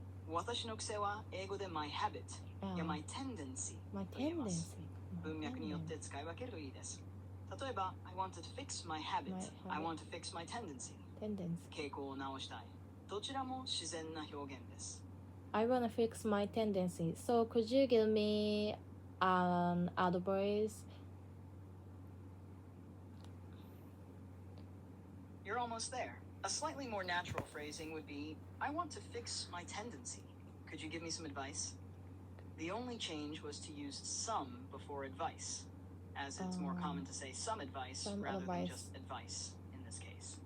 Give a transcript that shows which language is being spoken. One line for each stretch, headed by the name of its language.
Japanese: 私の癖は英語で
English: my habit
Japanese: や
English: my tendency My
Japanese: と言います。
English: tendency.
Japanese: 文脈によって使い分けるといいです。
English: 例えば I want to fix my habit. I want to fix my tendency.
Japanese: 傾向を直したい。どちらも自然な表現です。
English: I wanna fix my tendency. So could you give me an advice? You're almost there. A slightly more natural phrasing would be, I want to fix my tendency. Could you give me some advice? The only change was to use some before advice, as it's more common to say some advice rather than just advice in this case.